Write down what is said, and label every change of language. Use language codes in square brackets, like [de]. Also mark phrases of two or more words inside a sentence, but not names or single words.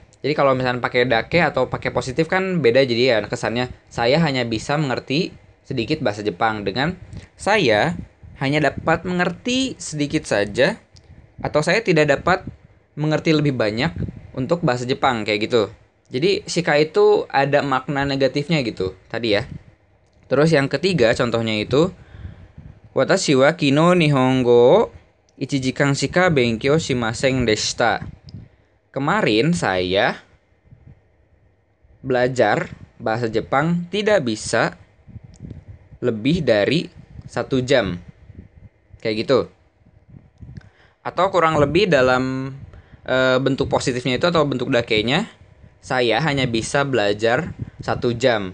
[id] Jadi kalau misalnya pakai dake atau pakai positif kan beda, jadi ya kesannya saya hanya bisa mengerti sedikit bahasa Jepang, dengan saya hanya dapat mengerti sedikit saja, atau saya tidak dapat mengerti lebih banyak untuk bahasa Jepang, kayak gitu. Jadi shika itu ada makna negatifnya gitu tadi ya. Terus yang ketiga contohnya itu [ja] 私は昨日日本語1時間しか勉強しませんでした. [id] Kemarin saya belajar bahasa Jepang tidak bisa lebih dari 1 jam. Kayak gitu. Atau kurang lebih dalam bentuk positifnya itu atau bentuk dakenya, saya hanya bisa belajar 1 jam.